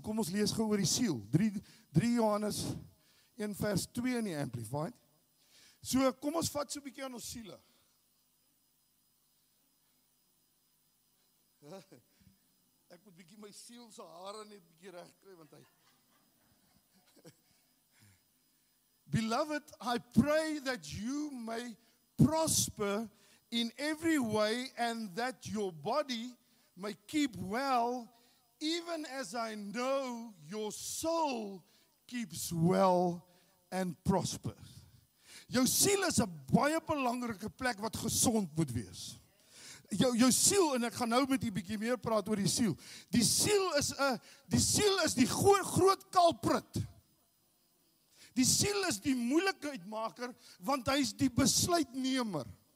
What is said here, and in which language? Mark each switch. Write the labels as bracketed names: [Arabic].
[Afrikaans] Kom ons lees gou oor die siel. 3 Johannes 1 vers 2 in die Amplified. So kom ons vat so 'n bietjie aan ons siele. Ek moet bietjie my siel se hare net bietjie reg kry want hy. [English] Beloved, I pray that you may prosper in every way and that your body may keep well, even as I know your soul keeps well and prospers. [Afrikaans] Jou siel is 'n baie belangrike plek wat gesond moet wees. Jou siel, en ek gaan nou met u bietjie meer praat oor die siel. Die siel is die groot kulprit. Die siel is die moeilikheidmaker, want hy is die besluitnemer.